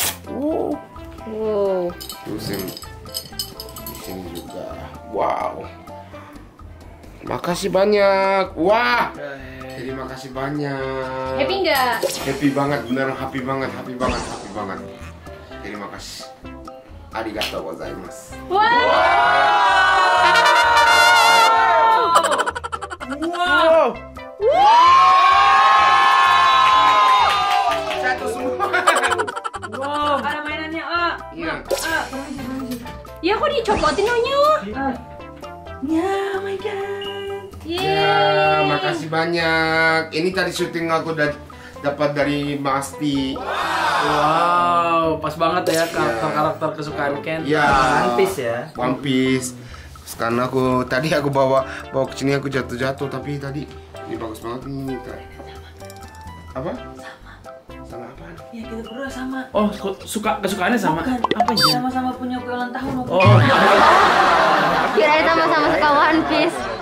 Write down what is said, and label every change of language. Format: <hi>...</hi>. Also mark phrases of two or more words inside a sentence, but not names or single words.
<id>Wow. Terus yang di sini juga. Wow. Makasih banyak. Wah. Terima kasih banyak. Happy nggak? Happy banget, beneran happy banget. Terima kasih.</id> <ja>ありがとうございます.</ja> <id>Wow. Satu semua. Wow. Ada mainannya, ah. Iya. Ya kok dicopotin Nyonya? Ya,</id> <en>my god.</en> <id>Ya, makasih banyak. Ini tadi syuting aku dapat dari Masti. Wow, pas banget ya karakter kesukaan Ken. Ya. One Piece ya. One Piece. Karena tadi aku bawa ke sini aku jatuh tapi tadi ini bagus banget nih. Apa? Sama apa? Ya kita berdua sama. Oh, kesukaannya sama? Bukan. Apa ya? Sama-sama punya kue ulang tahun. Oh. Kirain sama-sama suka One Piece.</id>